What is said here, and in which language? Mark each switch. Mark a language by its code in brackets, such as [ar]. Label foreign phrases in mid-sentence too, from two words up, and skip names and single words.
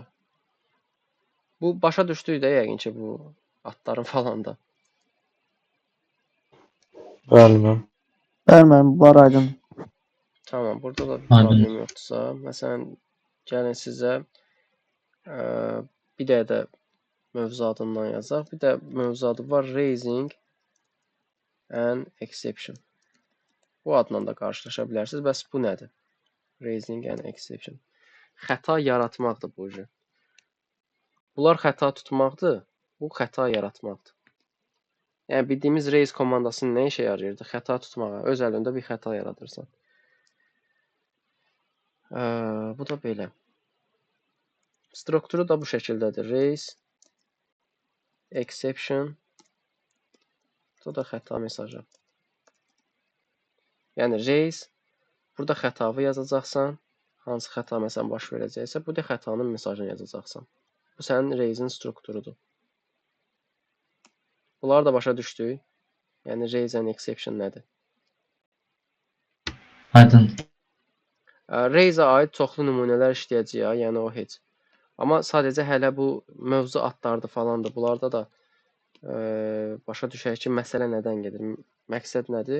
[az] Bu başa düşdük də yəqin ki bu adların falan da. Bəli. Bəli, var aydın. Tamam, burada da bir Aydın. problem yoxdursa, məsələn, gəlin sizə bir dəyə də mövzu adından yazaq. Bir də mövzu adı var [en] raising an exception. [az] Bu adla da qarşılaşa bilərsiniz. Bəs bu nədir? [en] Raising an exception. [az] Xəta yaratmaqdır bu cür. Bunlar xəta tutmaqdır, bu xəta yaratmaqdır. Yəni bildiyimiz raise komandasının nə işə yarayırdı? Xəta tutmağa. Öz əlində bir xəta yaradırsan. Bu da belə. Strukturu da bu şəkildədir. [en] Raise, exception, [az] bu da xəta mesajı. Yəni raise, burada xətanı yazacaqsan. Hansı xəta məsələn baş verəcəksə, bu da xətanın mesajını yazacaqsan. Bu sənin raise'in strukturudur. Bunları da başa düşdük. Yəni [en] raise and exception [az] nədir? Aydın. Raise-ə aid çoxlu nümunələr işləyəcəyik, yəni o heç. Amma sadəcə hələ bu mövzu adlardır falandır. Bunlarda da başa düşək ki, məsələ nədən gedir, məqsəd nədir.